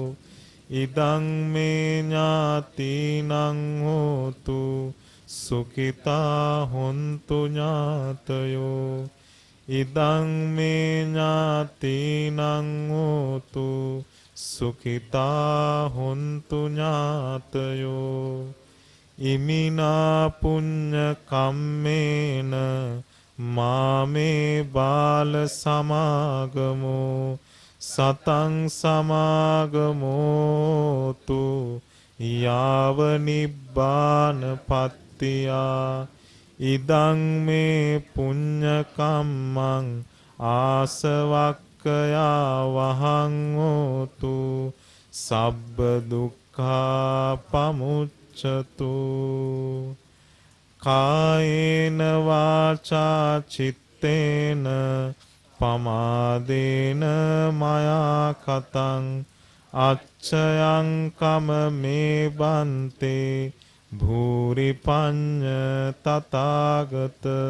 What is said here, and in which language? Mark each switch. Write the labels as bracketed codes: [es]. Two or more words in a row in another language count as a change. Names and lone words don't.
[pi] ඉදං මේ ඥාතිනං හෝතු සුඛිතා හොන්තු ඥාතයෝ ඉදං මේ ඥාතිනං හෝතු සුඛිතා හොන්තු ඥාතයෝ ඉමිනා පුඤ්ඤ කම්මේන මාමේ බාල සමාගමෝ සතං සමාගමෝතු යාව නිබ්බාන පත්තියා ඉදං මේ පුඤ්ඤ කම්මං ආසවක්ඛයා වහං හෝතු සබ්බ දුක්ඛා පමුච්ඡතු කායේන වාචා චිත්තේන පමාදේන මයා කතං අච්ඡයං කම මේ බන්තේ භූරි පඤ්ඤ තථාගත